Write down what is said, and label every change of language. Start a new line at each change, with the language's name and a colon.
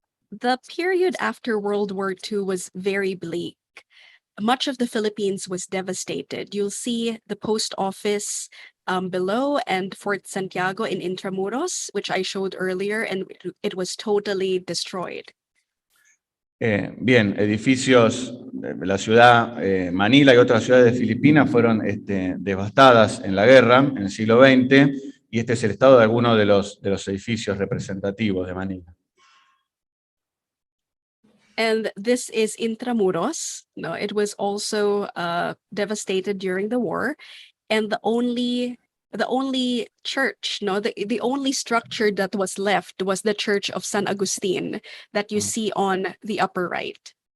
English: The period after World War II was very bleak. Much of the Philippines was devastated. You'll see the post office below and Fort Santiago in Intramuros, which I showed earlier, and it was totally destroyed.
Spanish: Bien, edificios de la ciudad Manila y otras ciudades de Filipinas fueron devastadas en la guerra, en el siglo XX, y este es el estado de algunos de los edificios representativos de Manila.
English: And this is Intramuros. No, it was also devastated during the war, and the only church, the only structure that was left was the Church of San Agustin that you see on the upper right.